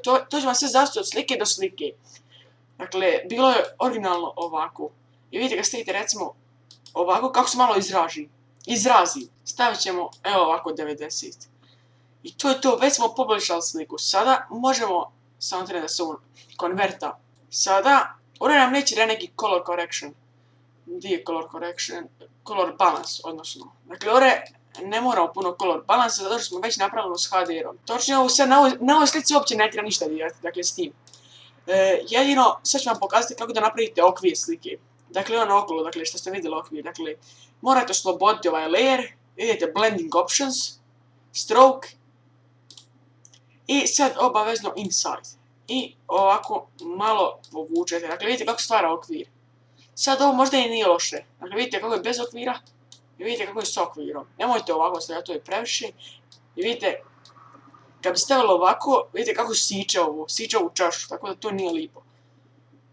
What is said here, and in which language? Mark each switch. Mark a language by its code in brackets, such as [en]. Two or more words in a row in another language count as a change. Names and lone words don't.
[hr] To će vam sve zavisiti od slike do slike. Dakle, bilo je originalno ovako. I vidite kad stavite recimo ovako, kako se malo izrazi. Stavit ćemo, evo ovako 90. I to je to, već smo poboljšali sliku. Sada možemo, samo treba da se konverta. Sada, ovdje nam neće neki [en] color correction. [hr] Gdje je [en] color correction? Color balance, [hr] odnosno. Dakle, ovdje ne moramo puno [en] color balance, [hr] zato što smo već napravili s HDR-om. Točno ovo sad, na ovoj slici uopće ne treba ništa dirati, dakle s tim. Jedino, sad ću vam pokazati kako da napravite okvir slike. Dakle, ono okolo, dakle, što ste vidjeli okvir, dakle, morate osloboditi ovaj layer, vidite [en] blending options, [hr] stroke, i sad obavezno inside. I ovako malo povučete, dakle, vidite kako stvara okvir. Sad ovo možda i nije loše. Dakle, vidite kako je bez okvira i vidite kako je s okvirom. Nemojte ovako stavljati, to je previše. I vidite, kad bi stavilo ovako, vidite kako siče ovu čašu, tako da to nije lipo.